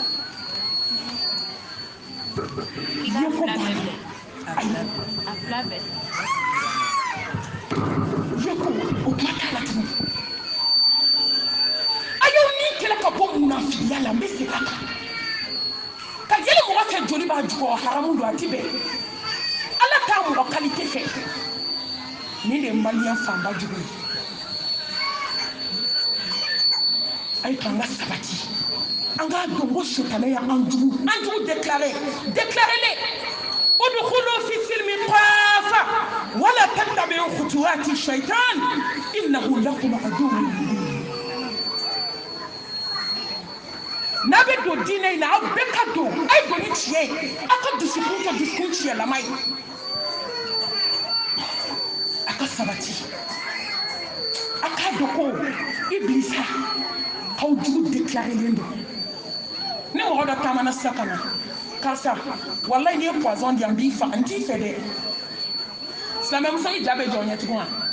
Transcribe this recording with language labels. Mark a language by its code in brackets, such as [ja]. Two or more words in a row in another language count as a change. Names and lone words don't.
[bm] ye ko banna ayi ye ko o kuma t'a la tuguni a y'aw ni kɛlɛ ka bɔ munafiya la n bɛ segin a kan ka yɛlɛ mɔgɔ fɛ joli b'a jukɔrɔ haramu don a ti bɛn ala t'a mɔgɔ qualité fɛ nin de ye maliyɛn fanba jugu ye a ye to an ka sabati an k'a dɔn ko sitanɛ ye an jugu déclaré le [ar] ادخلوا في السلم كافة ولا تتبعوا خطوات الشيطان إنه لكم عدو مبين [bm] n'a bɛ don diinɛ in na aw bɛɛ ka don a ye don ni tiɲɛ ye aw ka dusukun kɛ dusukun tiɲɛlama ye a ka sabati a k'a dɔn ko ibilisa k'aw jugu déclarélen don ni mɔgɔ dɔ taamana sisan ka na karisa walayi n'i ye poison di yan n b'i faga n t'i fɛ dɛ silamɛmuso i ja bɛ jɔ ɲɛ tugun wa